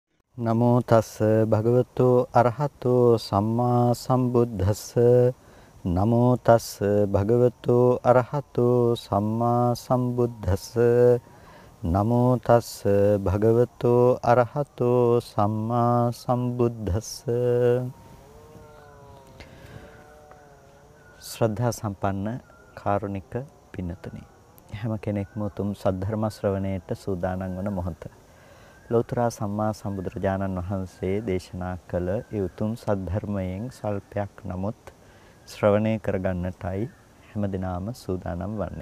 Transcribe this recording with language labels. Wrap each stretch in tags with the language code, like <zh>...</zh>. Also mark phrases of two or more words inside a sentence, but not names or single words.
<pi>නමෝ තස්ස භගවතු අරහතෝ සම්මා සම්බුද්දස්ස නමෝ තස්ස භගවතු අරහතෝ සම්මා සම්බුද්දස්ස නමෝ තස්ස භගවතු අරහතෝ සම්මා සම්බුද්දස්ස</pi> <si>ශ්‍රද්ධා සම්පන්න කාරුණික පින්නතුනි හැම කෙනෙක්ම උතුම් සද්ධර්ම ශ්‍රවණයට සූදානම් වන මොහොත ලෝතර සම්මා සම්බුදුරජාණන් වහන්සේ දේශනා කළ ඒ උතුම් සද්ධර්මයෙන් සල්පයක් නමුත් ශ්‍රවණය කරගන්නටයි හැමදිනාම සූදානම් වන්නේ.</si>